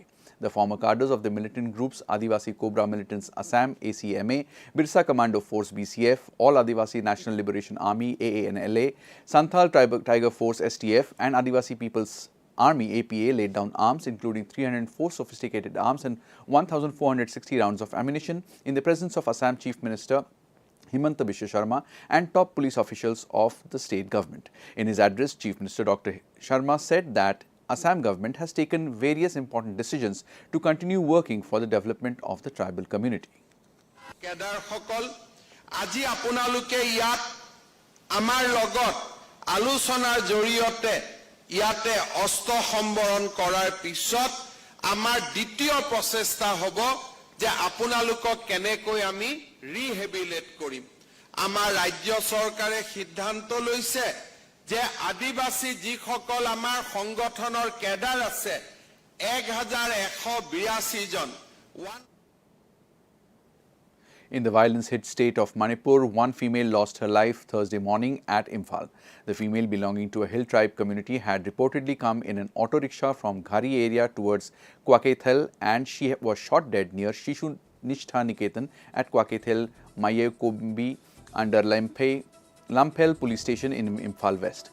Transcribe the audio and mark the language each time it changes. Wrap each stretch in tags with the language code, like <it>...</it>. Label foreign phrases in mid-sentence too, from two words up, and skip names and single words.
<en>The former cadres of the militant groups Adivasi Cobra Militants Assam ACMA, Birsa Commando Force BCF, All Adivasi National Liberation Army AANLA, Santhal Tiger Force STF and Adivasi People's Army APA laid down arms, including 304 sophisticated arms and 1,460 rounds of ammunition in the presence of Assam Chief Minister Himanta Biswa Sharma and top police officials of the state government. In his address, Chief Minister Dr. Sharma said that Assam government has taken various important decisions to continue working for the development of the tribal community.</en> <as>কেডাৰ সকল, আজি আপোনালোক ইয়াত, আমাৰ লগত, আলোচনাৰ জৰিয়তে, ইয়াতে অস্ত্ৰ সম্বৰণ কৰাৰ পিছত আমাৰ দ্বিতীয় প্ৰচেষ্টা হ'ব যে আপোনালোকক কেনেকৈ আমি ৰিহেবিলিটেট কৰিম। আমাৰ ৰাজ্য চৰকাৰে সিদ্ধান্ত লৈছে যে আদিবাসী যিসকল আমাৰ সংগঠনৰ কেডাৰ আছে 1182 জন।</as> <en>In the violence-hit state of Manipur, one female lost her life Thursday morning at Imphal. The female belonging to a hill tribe community had reportedly come in an auto rickshaw from Ghari area towards Kwakethel and she was shot dead near Shishu Nishtha Niketan at Kwakethel Maye Kombi under Lamphel police station in Imphal West.</en>